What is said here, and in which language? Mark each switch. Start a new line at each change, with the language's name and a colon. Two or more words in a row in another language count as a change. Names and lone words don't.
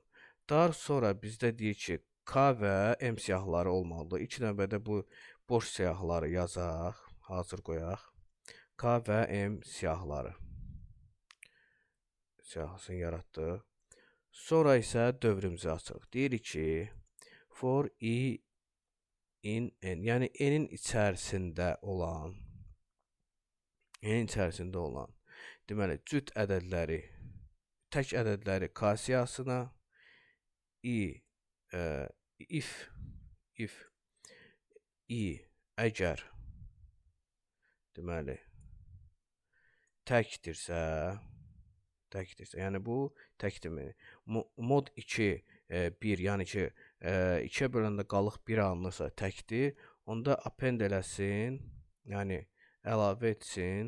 Azerbaijani: Daha sonra bizdə deyir ki, k və m siyahıları olmalıdır. İlk növbədə bu boş siyahıları yazaq. Hazır qoyaq. K və m siyahıları. Siyahısını yaratdıq. Sonra isə dövrümüzü açırıq. Deyirik ki,
English: for i in n,
Azerbaijani: yəni n-in içərisində olan, deməli, cüt ədədləri, tək ədədləri k siyahısına,
English: if i
Azerbaijani: əgər, deməli, təkdirsə, yəni bu təkdir. Mod 2, 1, yəni ki, 2-yə böləndə qalıq 1 alınırsa təkdir. Onda append eləsin, yəni əlavə etsin.